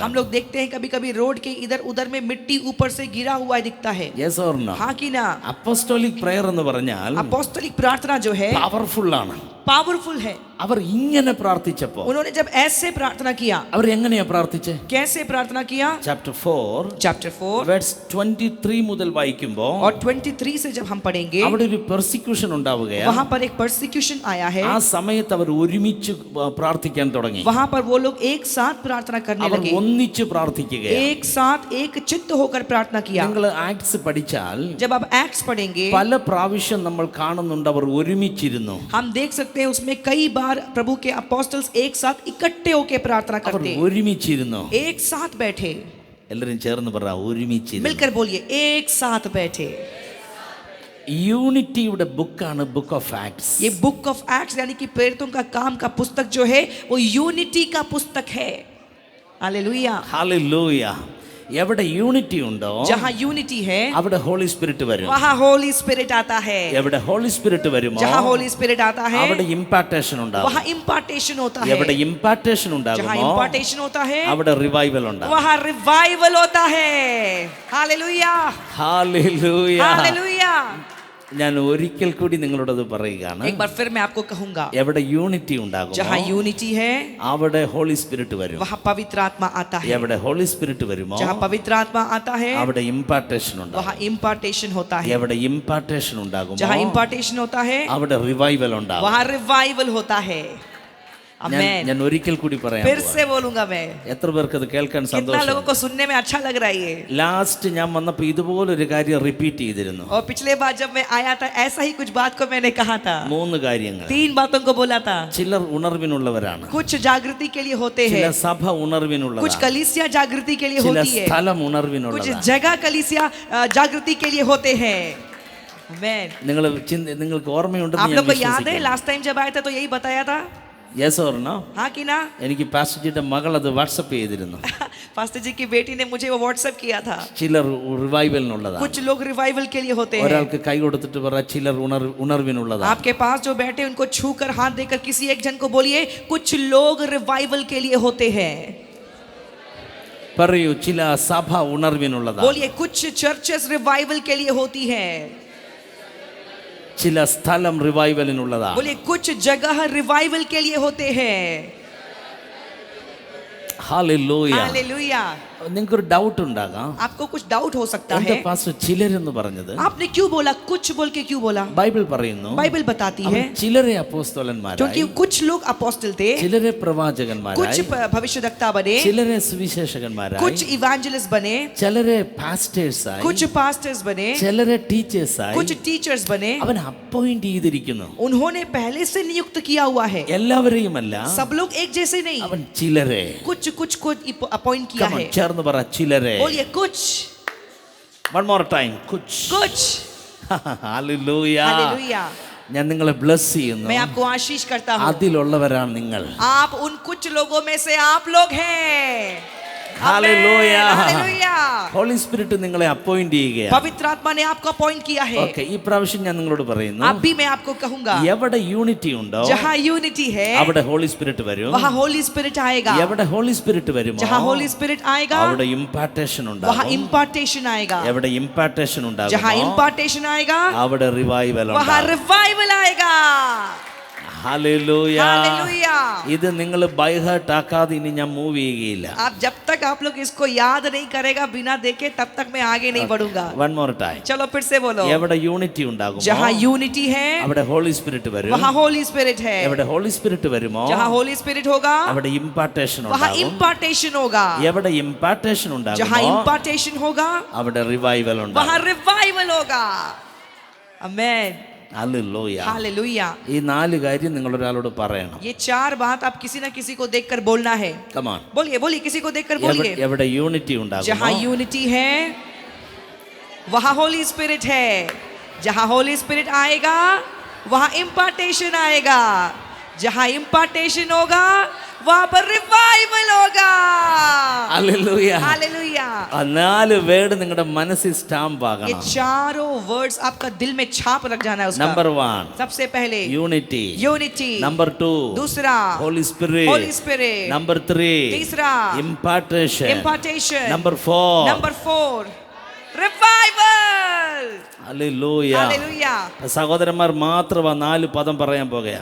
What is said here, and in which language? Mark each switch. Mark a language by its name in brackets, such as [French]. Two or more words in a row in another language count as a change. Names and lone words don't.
[Hindi] हम लोग देखते हैं कभी कभी रोड के इधर उधर में मिट्टी ऊपर से गिरा हुआ दिखता है. [English] yes or no? [Hindi] हाँ कि ना? [English] apostolic prayer [Malayalam] എന്ന് പറഞ്ഞാൽ [Hindi] अपोस्टलिक प्रार्थना जो है [Malayalam] പവർഫുൾ ആണ്. [Hindi] पावरफुल है. [Malayalam] അവർ ഇങ്ങനെ പ്രാർത്ഥിച്ചപ്പോ, [Hindi] उन्होंने जब ऐसे प्रार्थना किया, [Malayalam] അവർ എങ്ങനെയാ പ്രാർത്ഥിച്ചേ? [Hindi] कैसे प्रार्थना किया? [Malayalam] ചാപ്റ്റർ 4 [Hindi] चैप्टर 4 [Malayalam] വേഴ്സ് 23 മുതൽ വായിക്കുമ്പോ [Hindi] और 23 से जब हम पढ़ेंगे, [Malayalam] അവിടെ ഒരു പെർസിക്യൂഷൻ ഉണ്ടാവുകയാണ്. [Hindi] वहां पर एक परसिक्यूशन आया है. [Malayalam] ആ സമയത്ത് അവർ ഒരുമിച്ച് പ്രാർത്ഥിക്കാൻ തുടങ്ങി. [Hindi] वहां पर वो लोग एक साथ प्रार्थना करने [Malayalam] അവർ [Hindi] लगे. [Malayalam] ഒന്നിച്ച് പ്രാർത്ഥിക്കുകയാണ്. [Hindi] एक साथ एक चित्त होकर प्रार्थना किया. [Malayalam] നിങ്ങൾ ആക്ട്സ് പഠിച്ചാൽ [Hindi] जब आप एक्ट्स पढ़ेंगे, [Malayalam] പല പ്രാവശ്യം നമ്മൾ കാണുന്നുണ്ട് അവർ ഒരുമിച്ചിരുന്നു. [Hindi] हम देख सकते हैं उसमें कई बार प्रभु के अपोस्टल्स एक साथ इकट्ठे होकर प्रार्थना [Malayalam] അവർ [Hindi] करते, [Malayalam] ഒരുമിച്ചിരുന്നു. [Hindi] एक साथ बैठे. [Malayalam] എല്ലാവരും ചേർന്ന് പറ, ഒരുമിച്ചിരുന്നു. [Hindi] मिलकर बोलिए एक साथ बैठे. [Malayalam] യൂണിറ്റിയുടെ ബുക്കാണ് [English] book of Acts. [Hindi] ये [English] book of Acts [Hindi] यानी कि प्रेरितों का काम का पुस्तक जो है वो यूनिटी का पुस्तक है. हालेलुया. [Malayalam] ഹല്ലേലൂയ. എവിടെ യൂണിറ്റി ഉണ്ടോ [Hindi] जहाँ यूनिटी है [Malayalam] അവിടെ [English] Holy Spirit [Malayalam] വരും. [Hindi] वहाँ [English] Holy Spirit [Hindi] आता है. [Malayalam] എവിടെ [English] Holy Spirit [Malayalam] വരുമോ [Hindi] जहाँ [English] Holy Spirit [Hindi] आता है [Malayalam] അവിടെ ഇംപാർട്ടേഷൻ ഉണ്ടാകും. [Hindi] वहाँ इम्पार्टेशन होता है. [Malayalam] എവിടെ ഇംപാർട്ടേഷൻ [Hindi] जहाँ [Malayalam] ഉണ്ടാകുമോ [Hindi] इम्पार्टेशन होता है [Malayalam] അവിടെ റിവൈവൽ ഉണ്ടാകും. [Hindi] वहाँ रिवाइवल होता है. हालेलुया. [Malayalam] ഹല്ലേലൂയ. [Hindi] हालेलुया. [Malayalam] ഞാൻ ഒരിക്കൽ കൂടി നിങ്ങളോടത് പറയുകയാണ്. [Hindi] एक बार फिर मैं आपको कहूंगा, [Malayalam] എവിടെ യൂണിറ്റി ഉണ്ടാകും [Hindi] जहाँ यूनिटी है [Malayalam] അവിടെ [English] Holy Spirit [Malayalam] വരും. [Hindi] वहाँ पवित्र आत्मा आता है. [Malayalam] എവിടെ [English] Holy Spirit [Malayalam] വരുമോ [Hindi] जहाँ पवित्र आत्मा आता है [Malayalam] അവിടെ ഇംപാർട്ടേഷൻ ഉണ്ടാകും. [Hindi] वहाँ इम्पार्टेशन होता है. [Malayalam] എവിടെ ഇംപാർട്ടേഷൻ ഉണ്ടാകുമോ [Hindi] जहाँ इम्पार्टेशन होता है [Malayalam] അവിടെ റിവൈവൽ ഉണ്ടാകും. [Hindi] वहाँ रिवाइवल होता है. आमेन. [Malayalam] ഞാൻ ഒരിക്കൽ കൂടി പറയാം. [Hindi] फिर से बोलूंगा मैं. [Malayalam] എത്ര പേർക്ക് അത് കേൾക്കാൻ [Hindi] कितना लोगों [Malayalam] സന്തോഷം? [Hindi] को सुनने में अच्छा लग रहा है ये. [Malayalam] ലാസ്റ്റ് ഞാൻ വന്നപ്പോൾ ഇതുപോലൊരു കാര്യം റിപ്പീറ്റ് ചെയ്തിരുന്നു. [Hindi] और पिछले बार जब मैं आया था ऐसा ही कुछ बात को मैंने कहा था. [Malayalam] 3 കാര്യങ്ങൾ. [Hindi] 3 बातों को बोला था. [Malayalam] ചിലർ ഉണർവിനുള്ളവരാണ്, [Hindi] कुछ जागृति के लिए होते [Malayalam] ചില [Hindi] हैं, [Malayalam] സഭ [Hindi] कुछ [Malayalam] ഉണർവിനുള്ളതാണ്, [Hindi] कलीसिया जागृति के लिए [Malayalam] ചില [Hindi] होती है, [Malayalam] സ്ഥലം [Hindi] कुछ [Malayalam] ഉണർവിനുള്ളതാണ്. [Hindi] जगह कलीसिया जागृति के लिए होते हैं. आमेन. [Malayalam] നിങ്ങൾക്ക് ഓർമ്മയുണ്ടെന്ന് [Hindi] आप [Malayalam] ഞാൻ [Hindi] लोग को याद है [Malayalam] വിശ്വസിക്കുന്നു. [English] last time [Hindi] जब आए थे तो यही बताया था. [English] yes or no? [Hindi] हाँ कि ना? [Malayalam] എനിക്ക് പാസ്റ്റർജിയുടെ മകൾ അത് വാട്സപ്പ് ചെയ്തിരുന്നു. [Hindi] पास्टर जी की बेटी ने मुझे वो व्हाट्सएप किया था. [Malayalam] ചിലർ റിവൈവലിനുള്ളതാണ്. [Hindi] कुछ लोग रिवाइवल के लिए होते हैं. [Malayalam] ഒരാൾക്ക് കൈ കൊടുത്തിട്ട് പറ ചിലർ ഉണർവിനുള്ളതാണ്. [Hindi] आपके पास जो बैठे उनको छूकर हाथ देकर किसी एक जन को बोलिए कुछ लोग रिवाइवल के लिए होते हैं. [Malayalam] പറയൂ, ചില സഭ ഉണർവിനുള്ളതാണ്, [Hindi] बोलिए कुछ चर्चेस रिवाइवल के लिए होती हैं. [Malayalam] ചില സ്ഥലം റിവൈവലിനുള്ളതാണ്. [Hindi] बोलिए कुछ जगह रिवाइवल के लिए होते हैं. [Malayalam] ഹല്ലേലൂയ. [Hindi] हालेलुया. [Malayalam] നിങ്ങൾക്കൊരു ഡൗട്ട് ഉണ്ടാകാം, [Hindi] आपको कुछ डाउट हो सकता [Malayalam] എന്താ [Hindi] है. [Malayalam] പാസ്റ്റർ ചിലരെന്ന് പറഞ്ഞത്? [Hindi] आपने क्यों बोला कुछ बोल के क्यों बोला? [Malayalam] ബൈബിൾ പറയുന്നു [Hindi] बाइबल बताती है [Malayalam] ചിലരെ [Hindi] क्योंकि [Malayalam] അപ്പോസ്തലന്മാരായി, [Hindi] कुछ लोग अपोस्टल थे, [Malayalam] ചിലരെ [Hindi] कुछ [Malayalam] പ്രവാചകന്മാരായി, [Hindi] भविष्यद्वक्ता बने, [Malayalam] ചിലരെ സുവിശേഷകന്മാരായി, [Hindi] कुछ इवेंजलिस्ट बने, [Malayalam] ചിലരെ പാസ്റ്റേഴ്സായി, [Hindi] कुछ पास्टर्स बने, [Malayalam] ചിലരെ ടീച്ചേഴ്സായി [Hindi] कुछ टीचर्स बने. [Malayalam] അവൻ അപ്പോയിന്റ് ചെയ്തിരിക്കുന്നു. [Hindi] उन्होंने पहले से नियुक्त किया हुआ है. [Malayalam] എല്ലാവരെയുമല്ല, [Hindi] सब लोग एक जैसे नहीं, [Malayalam] അവൻ ചിലരെ. [Hindi] कुछ कुछ को अपॉइंट किया [English] Come on, [Hindi] है. [Malayalam] ചേർന്ന് പറ ചിലരെ. [Hindi] बोलिए कुछ [English] One more time, [Hindi] കുച്ച്. कुछ. [Malayalam] ഹല്ലേലൂയ. [Hindi] हालेलुया. [Malayalam] ഞാൻ നിങ്ങളെ ബ്ലസ് ചെയ്യുന്നു. [Hindi] मैं आपको आशीष करता हूँ. [Malayalam] അതിലുള്ളവരാണ് നിങ്ങൾ. [Hindi] आप उन कुछ लोगों में से आप लोग हैं. [Malayalam] ഹല്ലേലൂയ. [Hindi] हालेलुया. [English] Holy Spirit [Malayalam] നിങ്ങളെ അപ്പോയിന്റ് ചെയ്യുകയാണ്. [Hindi] पवित्र आत्मा ने आपको अपॉइंट किया है. [Malayalam] ഓക്കേ, ഈ പ്രാവശ്യം ഞാൻ നിങ്ങളോട് പറയുന്നു, [Hindi] अभी मैं आपको कहूंगा [Malayalam] എവിടെ യൂണിറ്റി ഉണ്ടോ [Hindi] जहाँ यूनिटी है [Malayalam] അവിടെ [English] Holy Spirit [Malayalam] വരും. [Hindi] वहाँ [English] Holy Spirit [Hindi] आएगा. [Malayalam] എവിടെ [English] Holy Spirit [Malayalam] വരുമോ [Hindi] जहाँ [English] Holy Spirit [Hindi] आएगा [Malayalam] അവിടെ ഇംപാർട്ടേഷൻ [Hindi] वहाँ [Malayalam] ഉണ്ടാകും. [Hindi] इम्पार्टेशन आएगा. [Malayalam] എവിടെ ഇംപാർട്ടേഷൻ [Hindi] जहाँ [Malayalam] ഉണ്ടാകുമോ [Hindi] इम्पार्टेशन आएगा [Malayalam] അവിടെ റിവൈവൽ [Hindi] वहाँ [Malayalam] ഉണ്ടാകും. [Hindi] रिवाइवल आएगा. [Malayalam] ഹല്ലേലൂയ. [Hindi] हालेलुया। [Malayalam] ഇത് നിങ്ങൾ [English] by heart [Malayalam] ആക്കാതെ ഇനി ഞാൻ മൂവ് ചെയ്യുകയില്ല. [Hindi] आप जब तक आप लोग इसको याद नहीं करेगा बिना देखे तब तक मैं आगे नहीं बढ़ूंगा. [English] one more time. [Hindi] चलो फिर से बोलो. [Malayalam] എവിടെ യൂണിറ്റി ഉണ്ടാകുമോ [Hindi] जहाँ यूनिटी है [Malayalam] അവിടെ [English] Holy Spirit [Malayalam] വരും. [Hindi] वहाँ [English] Holy Spirit [Hindi] है. [Malayalam] എവിടെ [English] Holy Spirit [Malayalam] വരുമോ [Hindi] जहाँ [English] Holy Spirit [Hindi] होगा [Malayalam] അവിടെ ഇംപാർട്ടേഷൻ [Hindi] वहाँ [Malayalam] ഉണ്ടാകും. [Hindi] इम्पार्टेशन होगा. [Malayalam] എവിടെ ഇംപാർട്ടേഷൻ [Hindi] जहाँ [Malayalam] ഉണ്ടാകുമോ [Hindi] इम्पार्टेशन होगा [Malayalam] അവിടെ റിവൈവൽ ഉണ്ടാകും. [Hindi] वहाँ रिवाइवल होगा. आमेन. [Malayalam] ഹല്ലേലൂയ. [Hindi] हालेलुया. [Malayalam] ഈ നാല് കാര്യം നിങ്ങൾ ഒരാളോട് പറയണം. [Hindi] ये चार बात आप किसी ना किसी को देखकर बोलना है. [English] Come on. [Hindi] बोलिए बोलिए किसी को देखकर बोलिए. [Malayalam] എവിടെ യൂണിറ്റി ഉണ്ടാകുമോ [Hindi] जहाँ यूनिटी है वहाँ [English] Holy Spirit [Hindi] है. जहाँ [English] Holy Spirit [Hindi] आएगा वहाँ इम्पार्टेशन आएगा. जहाँ इम्पार्टेशन होगा वहाँ पर रिवाइवल होगा. [Malayalam] ഹല്ലേലൂയ. [Hindi] हालेलुया. [Malayalam] ആ നാല് വേർഡ് നിങ്ങളുടെ മനസ്സിൽ സ്റ്റാമ്പ് [Hindi] ये [Malayalam] ആകണം. [Hindi] चारों वर्ड्स आपका दिल में छाप लग जाना है उसका. [Malayalam] നമ്പർ 1 [Hindi] सबसे पहले [Malayalam] യൂണിറ്റി. [Hindi] यूनिटी. [Malayalam] നമ്പർ 2 [Hindi] दूसरा [English] Holy Spirit. Holy Spirit. [Malayalam] നമ്പർ 3 [Hindi] तीसरा [Malayalam] ഇംപാർട്ടേഷൻ. [Hindi] इम्पार्टेशन. [Malayalam] നമ്പർ 4 [Hindi] नंबर 4 रिवाइवल. [Malayalam] ഹല്ലേലൂയ. [Hindi] हालेलुया. [Malayalam] സഹോദരന്മാർ മാത്രം ആ നാല് പദം പറയാൻ പോകുകയാണ്.